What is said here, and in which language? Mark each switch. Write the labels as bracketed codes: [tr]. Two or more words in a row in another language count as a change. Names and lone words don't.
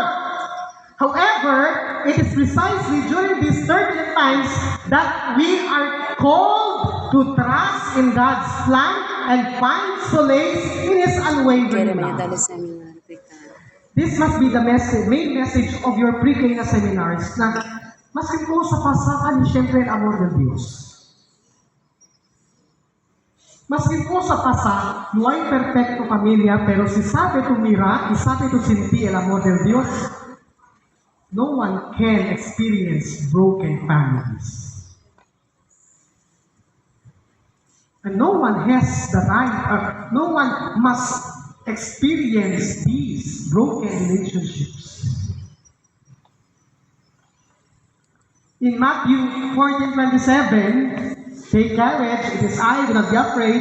[en] However, it is precisely during these turbulent times that we are called to trust in God's plan and find solace in His unwavering love. This must be the main message of your pre-K na seminars [tl] na maski po sa pasakan, siyempre ang amor ng Diyos. Maski po sa pasa, [cbk] no hay perfecto pamilya, pero si sabe tu mira, y sabe tu sentir el amor del Dios, [en] no one can experience broken families. And no one has the right, no one must experience these broken relationships. In Matthew 14:27, take courage, it is I, do not be afraid.